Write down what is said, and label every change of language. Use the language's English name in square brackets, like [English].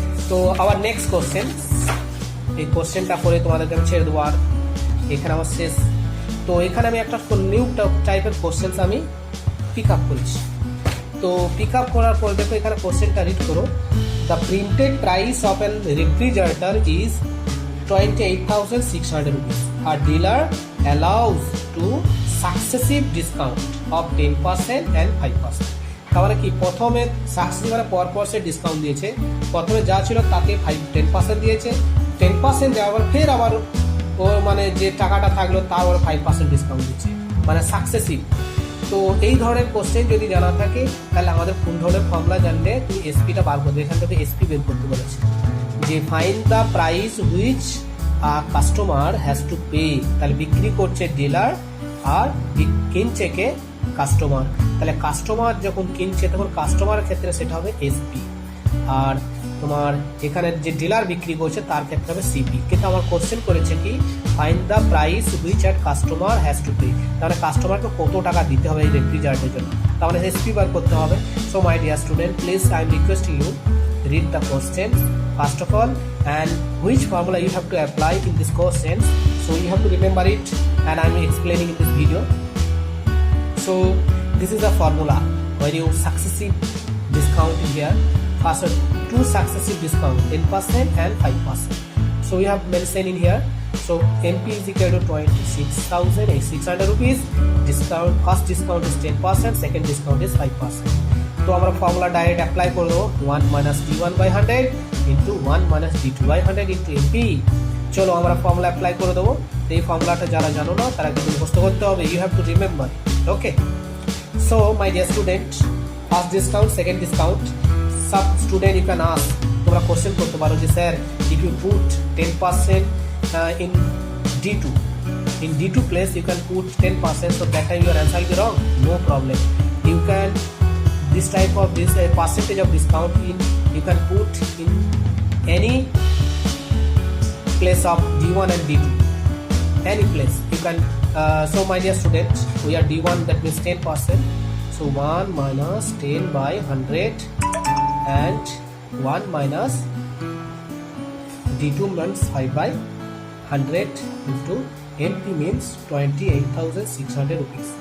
[Bangla] তো আবার next question, এই কোশ্চেনটা করে তোমাদেরকে আমি ছেড়ে দেবো, আর এখানে আমার শেষ। তো এখানে আমি একটা নিউ টাইপের কোশ্চেন আমি পিক আপ করেছি। তো পিক আপ করার পর দেখো এখানে কোশ্চেনটা রিড করো, [English] The printed price of an refrigerator is 28,600 rupees. A dealer allows to successive discount of 10% and 5%. [Bangla] তাহলে কি প্রথমে সাকসেসিভ মানে পরপর সে ডিসকাউন্ট দিয়েছে, প্রথমে যা ছিল তাকে 10% দিয়েছে, 10% দেওয়ার ফের আবার ওর মানে যে টাকাটা থাকলো তার আবার 5% ডিসকাউন্ট দিচ্ছে, মানে সাকসেসিভ। তো এই ধরনের কোশ্চেন যদি জানা থাকে তাহলে আমাদের কোন ধরনের ফর্মুলা জানলে তুমি এসপিটা বার করবে। এখান থেকে এসপি বের করতে বলেছে যে [English] find the price which customer has to pay, [Bangla] তাহলে বিক্রি করছে ডিলার আর কিনছে কে কাস্টমার, তাহলে কাস্টমার যখন কিনছে তখন কাস্টমারের ক্ষেত্রে সেটা হবে এসপি, আর তোমার এখানে যে ডিলার বিক্রি করছে তার ক্ষেত্রে হবে সিপি। কিন্তু আমার কোশ্চেন করেছে কি [English] find the price which at customer has to pay, [Bangla] তাহলে কাস্টমারকে কত টাকা দিতে হবে এই রেফ্রিজারেটরের জন্য, তাহলে এসপি বার করতে হবে। [English] So my dear student, please I am requesting you read the questions first of all and which formula you have to apply in this questions, so you have to remember it and I am explaining in this video. So this is the formula when you successive discount in here, first two successive discount 10% and 5%, so we have mentioned in here. So MP is equal to 26,600 rupees, discount first discount is 10%, second discount is 5%. [Bangla] তো আমরা formula direct apply করে দেবো 1 minus d1/100 into 1 minus d2/100 into MP. চলো আমরা formula apply করে দেবো। এই ফর্মুলাটা যারা জানো না তারা কিন্তু মুখস্থ করতে হবে, [English] You have to remember. Okay, so my dear student, first discount second discount, সব student you can ask, [Bangla] তোমরা কোশ্চেন করতে পারো যে sir [English] If you put 10% in D2 place you can put 10%, so that time your answer will be wrong, no problem, you can this type of this percentage of discount in you can put in any place of D1 and D2, any place you can. So my dear students, we are D1, that means 10%. So 1 minus 10 by 100 and 1 minus D2 means 5 by 100 into MP means 28,600 rupees.